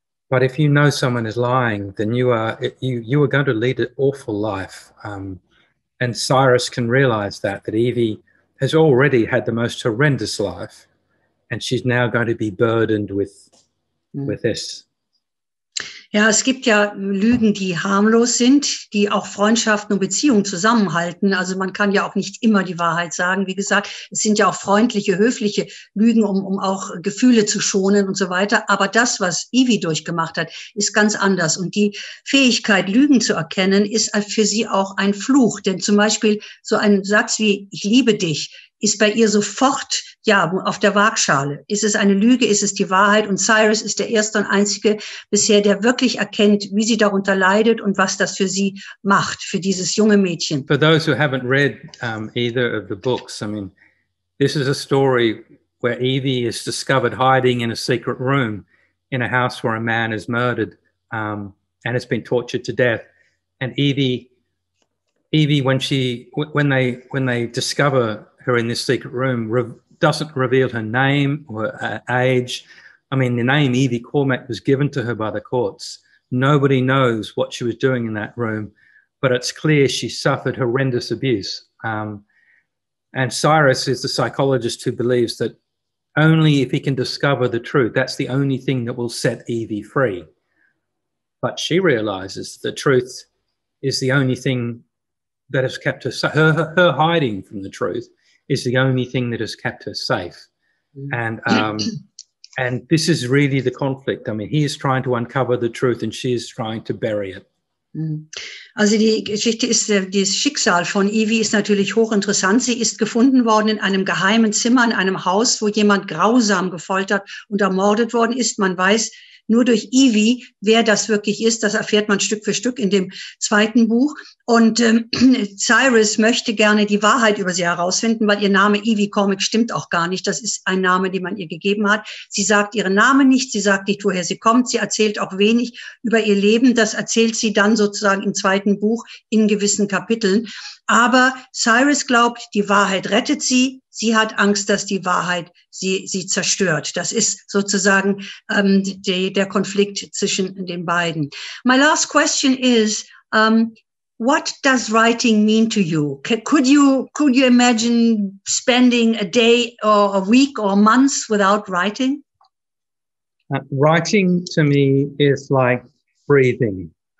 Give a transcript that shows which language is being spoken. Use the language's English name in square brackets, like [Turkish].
[English] But if you know someone is lying, then you are going to lead an awful life. And Cyrus can realize that Evie has already had the most horrendous life, and she's now going to be burdened with this. [German] Ja, es gibt ja Lügen, die harmlos sind, die auch Freundschaften und Beziehungen zusammenhalten. Also man kann ja auch nicht immer die Wahrheit sagen. Wie gesagt, es sind ja auch freundliche, höfliche Lügen, um auch Gefühle zu schonen und so weiter. Aber das, was Evie durchgemacht hat, ist ganz anders. Und die Fähigkeit, Lügen zu erkennen, ist für sie auch ein Fluch. Denn zum Beispiel so ein Satz wie "Ich liebe dich" ist bei ihr sofort, ja, auf der Waagschale. Ist es eine Lüge, ist es die Wahrheit? Und Cyrus ist der erste und einzige bisher, der wirklich erkennt, wie sie darunter leidet und was das für sie macht, für dieses junge Mädchen. [English] For those who haven't read either of the books, I mean, this is a story where Evie is discovered hiding in a secret room in a house where a man is murdered and has been tortured to death. And Evie, when they discover her in this secret room, doesn't reveal her name or her age. I mean, the name Evie Cormack was given to her by the courts. Nobody knows what she was doing in that room, but it's clear she suffered horrendous abuse. And Cyrus is the psychologist who believes that only if he can discover the truth, that's the only thing that will set Evie free. But she realizes the truth is the only thing that has kept her hiding from the truth is the only thing that has kept her safe. And this is really the conflict. I mean, he is trying to uncover the truth and she is trying to bury it. [German] Also die Geschichte ist, das Schicksal von Evie ist natürlich hochinteressant. Sie ist gefunden worden in einem geheimen Zimmer, in einem Haus, wo jemand grausam gefoltert und ermordet worden ist. Man weiß nur durch Evie, wer das wirklich ist. Das erfährt man Stück für Stück in dem 2. Buch. Und Cyrus möchte gerne die Wahrheit über sie herausfinden, weil ihr Name Evie Cormack stimmt auch gar nicht. Das ist ein Name, den man ihr gegeben hat. Sie sagt ihren Namen nicht, sie sagt nicht, woher sie kommt. Sie erzählt auch wenig über ihr Leben. Das erzählt sie dann sozusagen im 2. Buch in gewissen Kapiteln. Aber Cyrus glaubt, die Wahrheit rettet sie. Sie hat Angst, dass die Wahrheit sie zerstört. Das ist sozusagen der Konflikt zwischen den beiden. [English] My last question is, what does writing mean to you? Could you imagine spending a day or a week or months without writing? Writing to me is like breathing.